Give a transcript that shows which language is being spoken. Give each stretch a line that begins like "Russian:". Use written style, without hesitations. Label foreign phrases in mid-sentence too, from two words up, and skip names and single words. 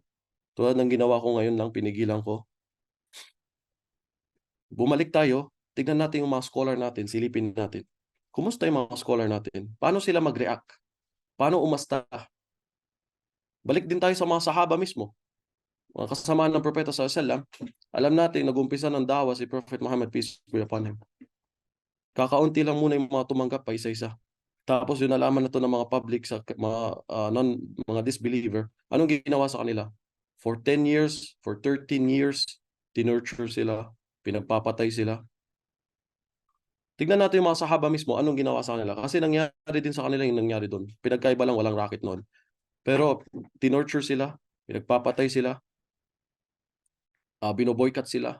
Filipino: Tulad ng ginawa ko ngayon lang, pinigilan ko. Bumalik tayo, tignan natin yung mga scholar natin, silipin natin. Kumusta yung mga scholar natin? Paano sila mag-react? Paano umasta? Balik din tayo sa mga sahaba mismo. Mga kasamaan ng propeta
Arabic: صلى الله عليه وسلم.
Filipino: Alam natin, nag-umpisa ng dawa si
English: Prophet Muhammad, peace be upon him.
Filipino: Kakaunti lang muna yung mga tumanggap pa isa-isa. Tapos yung nalaman na to ng mga public, sa mga disbeliever, anong ginawa sa kanila?
English: For 10 years, for 13 years,
Filipino: tinurture sila, pinagpapatay sila. Tignan natin yung mga sahaba mismo, anong ginawa sa kanila. Kasi nangyari din sa kanila yung nangyari doon. Pinagkaiba lang, walang racket noon. Pero tinurture sila, pinagpapatay sila, binoboycott sila.